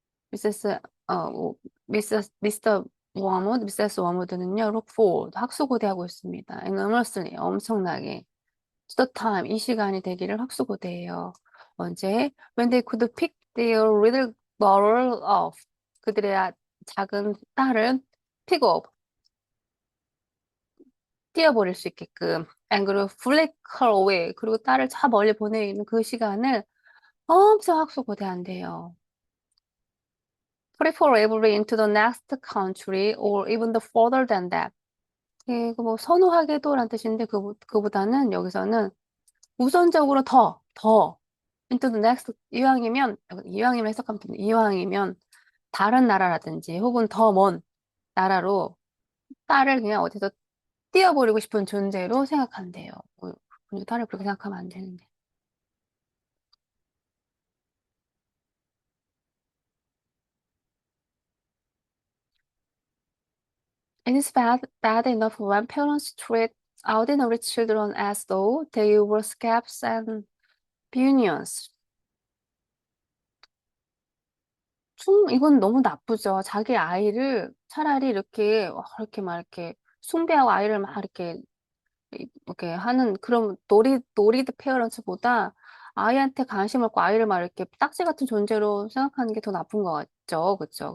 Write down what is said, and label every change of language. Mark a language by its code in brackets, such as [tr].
[ko] 미세스, 미스터 워무드, 미세스 워무드는요, [en] look forward, [ko] 학수고대하고 있습니다. enormously, 엄청나게. [en] to the time, [ko] 이 시간이 되기를 학수고대해요. 언제? [en] When they could pick their little girl off. [ko] 그들의 작은 딸을 pick up, 띄어버릴 수 있게끔. [en] and [ko] 그리고 [en] flick her away. [ko] 그리고 딸을 저 멀리 보내는 그 시간을 엄청 학수고대한대요. [en] preferably into the next country or even the further than that. [ko] 이거 뭐 선호하게도란 뜻인데 그보다는 여기서는 우선적으로 더 [en] into the next [ko] 이왕이면 해석하면 됩니다. 이왕이면 다른 나라라든지 혹은 더 먼 나라로 딸을 그냥 어디서 띄워버리고 싶은 존재로 생각한대요. 딸을 그렇게 생각하면 안 되는데. [en] It is bad enough when parents treat ordinary children as though they were scabs and Bunions. [ko] 이건 너무 나쁘죠. 자기 아이를 차라리 이렇게 막 이렇게 숭배하고 아이를 막 이렇게 하는 그런 노리드 페어런츠보다 아이한테 관심 없고 아이를 막 이렇게 딱지 같은 존재로 생각하는 게 더 나쁜 것 같죠. 그렇죠?